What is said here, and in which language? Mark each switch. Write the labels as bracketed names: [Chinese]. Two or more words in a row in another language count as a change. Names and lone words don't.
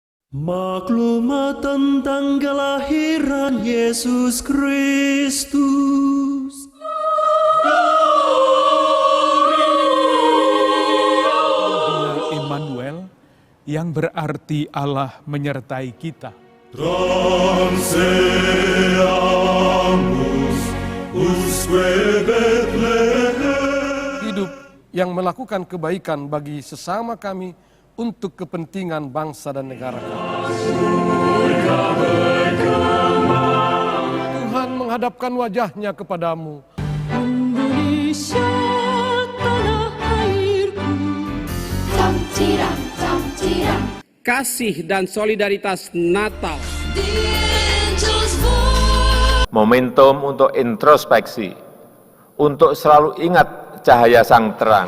[Indonesian] Maklumat tentang kelahiran Yesus Kristus. Immanuel, yang berarti Allah menyertai kita. [Latin] Transeamus usque Bethlehem. [Indonesian] Hidup yang melakukan kebaikan bagi sesama kami untuk kepentingan bangsa dan negara kami. Tuhan menghadapkan wajahnya kepadamu. Indonesia tanah airku. Camciram, camciram. Kasih dan solidaritas Natal. [English] The angels voice. [Indonesian] Momentum untuk introspeksi, untuk selalu ingat cahaya sang terang.